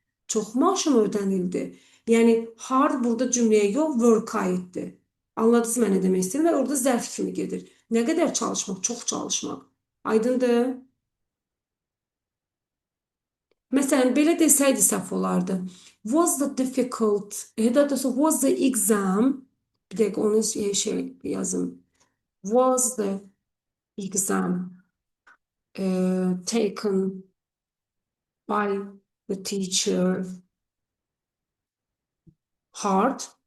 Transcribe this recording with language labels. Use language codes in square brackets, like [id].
[az] Çox maaşı ödənildi. Yəni hard burada cümləyə yox, work-a aiddir. Anladınız mən nə demək istəyirəm və orada zərf kimi gedir. Nə qədər çalışmaq, çox çalışmaq. Aydındır? Məsələn, belə desəydi səhv olardı. [en] Was the difficult, [az] daha doğrusu [en] was the exam, [az] bir dəqiqə onu şey yazım. [en] Was the exam taken by the teacher hard?